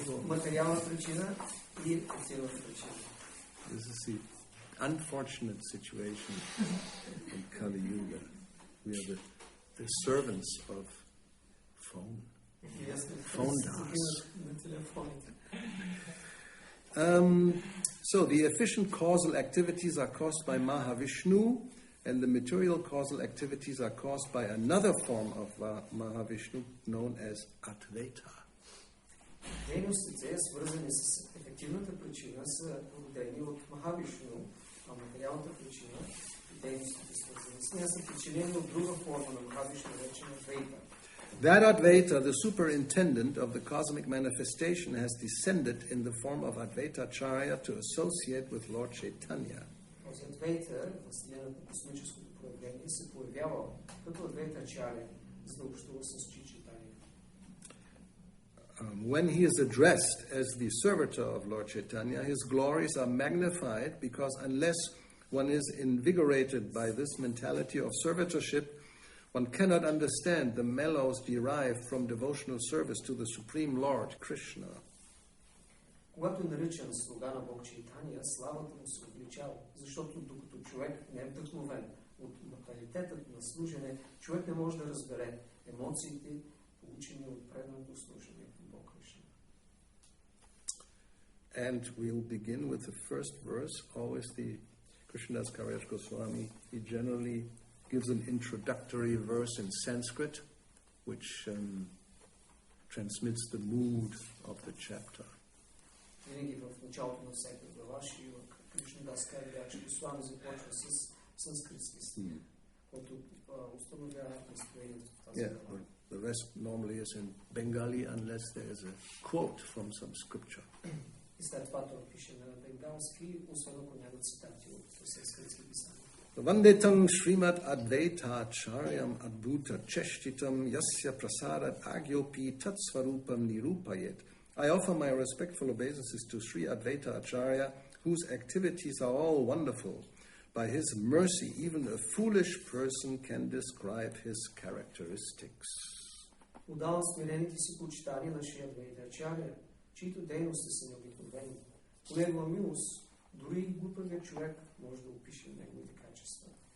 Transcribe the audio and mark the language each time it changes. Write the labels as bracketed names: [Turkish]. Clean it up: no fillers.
[Bulgarian] Материална причина и ефективната причина. [English] This is the unfortunate situation in Kali Yuga. We are the servants of phone dance. So the efficient causal activities are caused by Mahavishnu, and the material causal activities are caused by another form of Mahavishnu known as Advaita. [Bulgarian] Дейностите, свързани с ефективната причина, са породени от Махавишну, а материалната причина и дейностите, свързани с нея, са причинени от друга форма на Махавишну, наречена Адвайта. [English] That Advaita, the superintendent of the cosmic manifestation, has descended in the form of Advaita Acarya to associate with Lord Chaitanya. [Bulgarian] Този Адвайта, наследен на космическото проявление, се появява като Адвайта Ачаря, за да общува с Шри Чайтanya. [English] When he is addressed as the servitor of Lord Chaitanya, his glories are magnified because unless one is invigorated by this mentality of servitorship, one cannot understand the mellows derived from devotional service to the Supreme Lord, Krishna. [Bulgarian] Когато е наричан слуга на Бог Чайтания, славата му се увеличава, защото докато човек не е вдъхновен от менталитетът на служене, човек не може да разбере емоциите, получени от преданото служение към Бог Кришна. [English] And we'll begin with the first verse. Always the Krishnadas Kaviraj Goswami, he generally gives an introductory verse in Sanskrit, which transmits the mood of the chapter. [Bulgarian] Винаги в началото на всяка глава Кришнадас Кавирядж Госвами започва с санскритски стих, който установява настроението в тази глава. [English] The rest normally is in Bengali unless there is a quote from some scripture. [Bulgarian] И след това той пише на бенгалски, освен ако няма цитати от санскритски писания. [Sanskrit] Vandetang Srimad Advaita Acharyam Adbhuta Cheshtitam Yasya Prasadat Agyopi Tatsvarupam Nirupayet. [English] I offer my respectful obeisances to Sri Advaita Acharya, whose activities are all wonderful. By his mercy, even a foolish person can describe his characteristics. [Bulgarian] Отдавам смирените си почитания на Шри Адвайта Ачаря, чието дейности са необикновени. По негова милост, дори и глупавият човек може да опише неговите качества.